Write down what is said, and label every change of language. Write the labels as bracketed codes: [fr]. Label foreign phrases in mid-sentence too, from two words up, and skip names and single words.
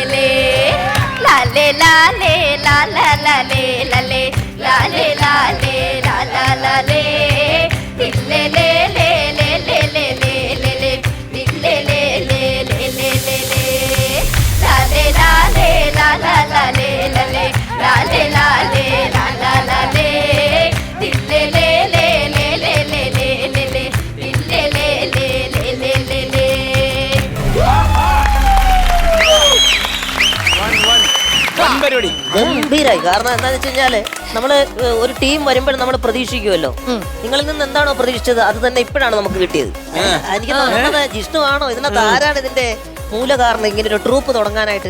[ml] லே லாலே லாலே லாலா லாலே லாலே லாலே லாலே லாலா லாலே தில்லே லே லே லே லே லே லே லே லே தில்லே லே லே லே லே லே லே லாலே லாலே லாலா லாலே லாலே லாலே லாலே லாலா லாலே தில்லே லே லே லே லே லே லே லே லே தில்லே லே லே லே லே லே லே പരിപാടി. ഗംഭീരായി. കാരണം എന്താന്ന് വെച്ച് കഴിഞ്ഞാല് നമ്മള് ഒരു ടീം വരുമ്പോഴും നമ്മൾ പ്രതീക്ഷിക്കുമല്ലോ. നിങ്ങളിൽ നിന്ന് എന്താണോ പ്രതീക്ഷിച്ചത് അത് തന്നെ ഇപ്പോഴാണ് നമുക്ക് കിട്ടിയത്. എനിക്ക് തോന്നുന്നത് ജിഷ്ണു ആണോ ഇതിനകത്ത്? ആരാണ് ഇതിന്റെ മൂല കാരണം ഇങ്ങനെ ഒരു ട്രൂപ്പ് തുടങ്ങാനായിട്ട്?